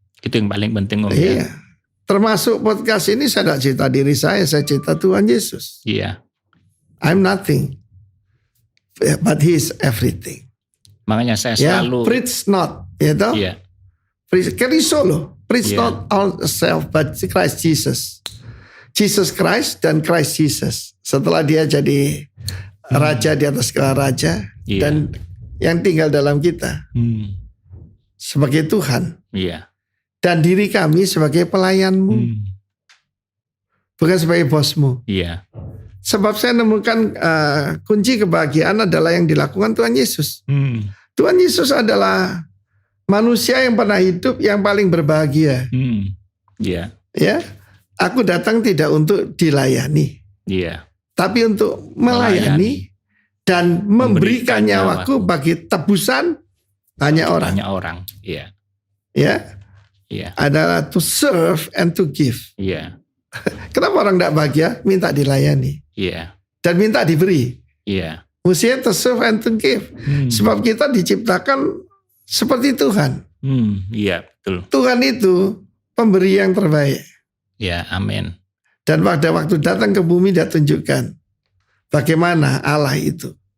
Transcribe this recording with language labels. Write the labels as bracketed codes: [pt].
[id] Itu yang paling penting, Om. Iya. Termasuk podcast ini saya tidak cerita diri saya cerita Tuhan Yesus. Iya. [en] I'm nothing, but He is everything. [id] Makanya saya selalu [en] preach not, [id] gitu. Iya. [en] Preach solo. Preach not ourselves, but Christ Jesus. [id] Jesus Christ dan Christ Jesus. Setelah dia jadi raja di atas segala raja, dan yang tinggal dalam kita sebagai Tuhan. Iya. Dan diri kami sebagai pelayanmu, bukan sebagai bosmu. Iya. Sebab saya nemukan kunci kebahagiaan adalah yang dilakukan Tuhan Yesus. Tuhan Yesus adalah manusia yang pernah hidup yang paling berbahagia. Iya. Ya, aku datang tidak untuk dilayani, tapi untuk melayani dan memberikan nyawaku bagi tebusan banyak orang. Banyak orang. Iya. Ya. Iya. Adalah [en] to serve and to give. [id] Iya. Kenapa orang tidak bahagia? Minta dilayani. Iya. Dan minta diberi. Iya. Mestinya [en] to serve and to give. [id] Sebab kita diciptakan seperti Tuhan. Iya, betul. Tuhan itu pemberi yang terbaik. Ya, amin. Dan pada waktu datang ke bumi dia tunjukkan bagaimana Allah itu.